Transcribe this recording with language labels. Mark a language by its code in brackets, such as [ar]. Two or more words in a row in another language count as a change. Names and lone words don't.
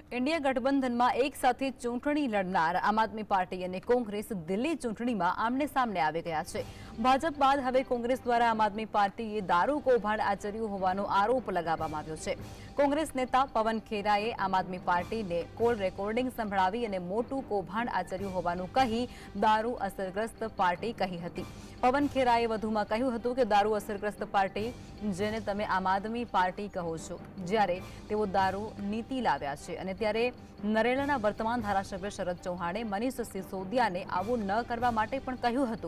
[gu] ઇન્ડિયા ગઠબંધન માં એક સાથ ચૂંટણી લડનાર આમ આદમી પાર્ટી ઔર કોંગ્રેસ દિલ્હી ચૂંટણી માં આમને સામને આ ગયા હૈ। ભાજપ બાદ હવે કોંગ્રેસ દ્વારા આમ આદમી પાર્ટીએ દારૂ કૌભાંડ આચર્યું હોવાનો આરોપ લગાવવામાં આવ્યો છે। કોંગ્રેસ નેતા પવન ખેરાએ આમ આદમી પાર્ટી ને [en] call recording [gu] સંભળાવી અને મોટું કૌભાંડ આચર્યું હોવાનું કહી દારૂ અસરગ્રસ્ત પાર્ટી કહી હતી। પવન ખેરાએ વધુમાં કહ્યું હતું કે દારૂ અસરગ્રસ્ત પાર્ટી જેને તમે આમ આદમી પાર્ટી કહો છો, જ્યારે તેઓ દારૂ નીતિ લાવ્યા છે અને ત્યારે નરેલાના વર્તમાન ધારાસભ્ય શરદ ચૌહાણે મનીષ સિસોદિયાને આવું ન કરવા માટે પણ કહ્યું હતું।